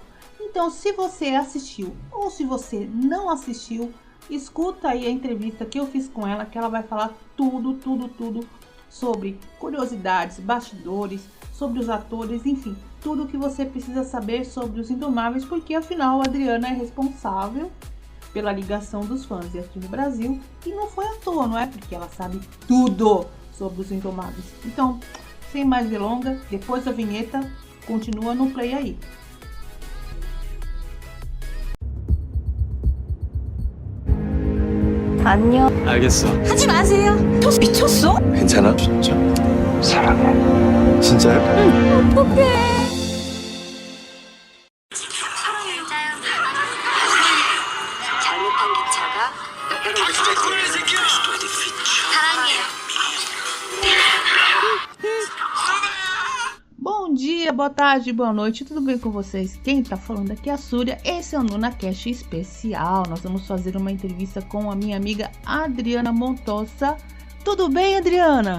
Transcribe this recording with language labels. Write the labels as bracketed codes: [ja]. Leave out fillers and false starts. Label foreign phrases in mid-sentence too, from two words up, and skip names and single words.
[pt] Então, se você assistiu ou se você não assistiu, escuta aí a entrevista que eu fiz com ela, que ela vai falar tudo sobre curiosidades, bastidores, sobre os atores, enfim, tudo que você precisa saber sobre Os Indomáveis, porque afinal a Adriana é responsável pela ligação dos fãs aqui no Brasil, e não foi à toa, não é? Porque ela sabe tudo sobre Os Indomáveis. Então, sem mais delongas, depois da vinheta, continua no play aí. [ko] 안녕. 알겠어. 하지 마세요. 미쳤어? 괜찮아? 진짜? 사랑해. 진짜요? 응. 어떡해. 잘못한 기차가 여러분 사랑해요. [pt] Bom dia, boa tarde, boa noite, tudo bem com vocês? Quem tá falando aqui é a Súria, esse é o NunaCast especial. Nós vamos fazer uma entrevista com a minha amiga Adriana Montosa. Tudo bem, Adriana?